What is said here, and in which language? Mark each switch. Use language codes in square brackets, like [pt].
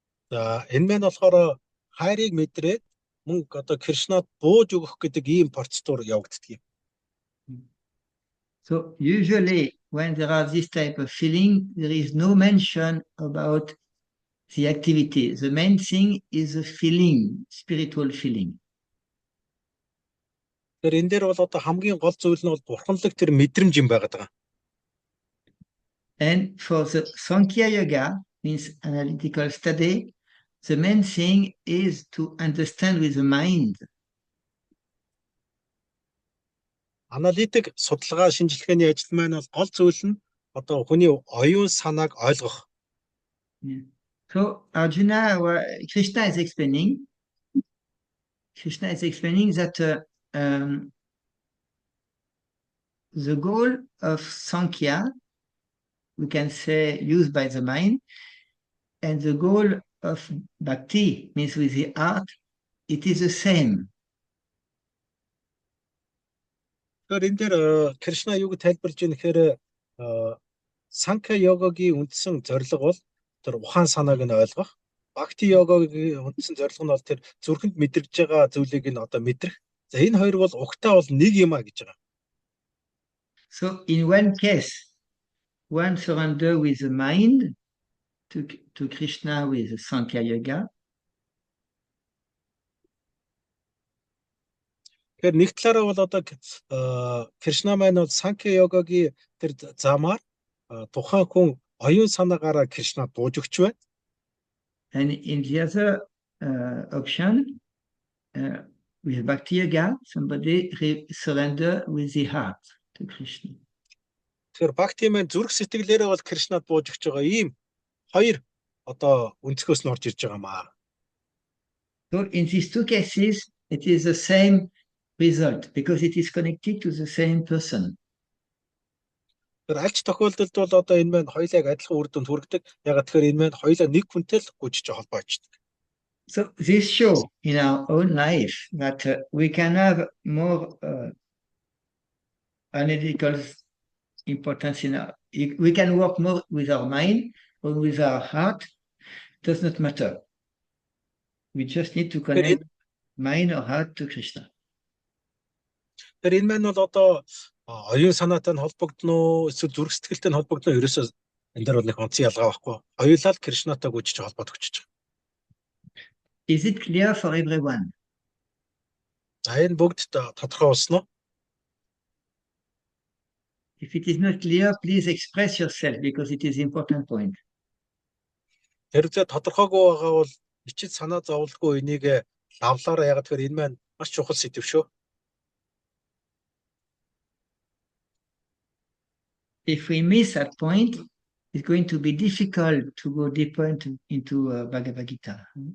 [mn] За энэ маань болохоор хайрыг мэдрээд мөн одоо Кришнад бууж өгөх гэдэг ийм процедур явагддаг юм. [en] So usually when there are this type of feeling, there is no mention about the activity. The main thing is a feeling, spiritual feeling. [mn] Тэгэхээр энэ дээр бол одоо хамгийн гол зүйл нь бол бурханлаг тэр мэдрэмж юм байгаад байгаа. [en] And for the Sankhya Yoga, means analytical study, the main thing is to understand with the mind. [mn] Аналитик судалгаа шинжилгээний ажил маань бол гол зүйл нь одоо хүний оюун санааг ойлгох. [en] Yeah. So Arjuna, Krishna is explaining that the goal of Sankhya, we can say, used by the mind, and the goal of Bhakti, means with the heart, it is the same. [mn] Тэгэхээр энэ дээр Кришна юуг тайлбарлаж байна гэхээр Санкха йогагийн үндсэн зорилго бол тэр ухаан санааг нь ойлгох. Бхакти йогагийн үндсэн зорилго нь бол тэр зүрхэнд мэдрэж байгаа зүйлийг нь одоо мэдрэх. За энэ хоёр бол угтаа бол нэг юм а гэж байгаа. [en] So in one case, one surrender with the mind to Krishna with the Sankhya Yoga. [mn] Тэгэхээр нэг талаараа бол одоо Кришна маань бол Санкха йогагийн тэр замаар тухайн хүн оюун санаагаараа Кришнад бууж өгч байна. [en] And in the other option, with Bhakti Yoga, somebody surrender with the heart to Krishna. [mn] Тэгэхээр Бхакти маань зүрх сэтгэлээрээ бол Кришнад бууж өгч байгаа ийм хоёр одоо өнцгөөс нь орж ирж байгаа маа. [en] So in these two cases, it is the same result because it is connected to the same person. [mn] Тэр аль ч тохиолдолд бол одоо энэ маань хоёулаа адилхан үр дүнд хүргэдэг. Яг тэгэхээр энэ маань хоёулаа нэг хүнтэй л гүйж холбоочдөг. [en] So this show in our own life that we can have more analytical importance in our, we can work more with our mind or with our heart, does not matter. We just need to connect mind or heart to Krishna. [mn] Тэр энэ маань бол одоо оюун санаатай нь холбогдно уу, эсвэл зүрх сэтгэлтэй нь холбогдно уу, ерөөсөө энэ дээр бол нэг онцгой ялгаа байхгүй. Хоёулаа л Кришнатай гүйж холбоод өгч байгаа. [en] Is it clear for everyone? [mn] За энэ бүгд тодорхой болсон уу? [en] If it is not clear, please express yourself because it is important point. [mn] Тэр зэ тодорхойгүй байгаа бол ичид санаа зовлгүй энийг лавлаараа ягаад тэгэхээр энэ маань маш чухал сэдв шүү. [en] If we miss that point, it's going to be difficult to go deeper into Bhagavad Gita.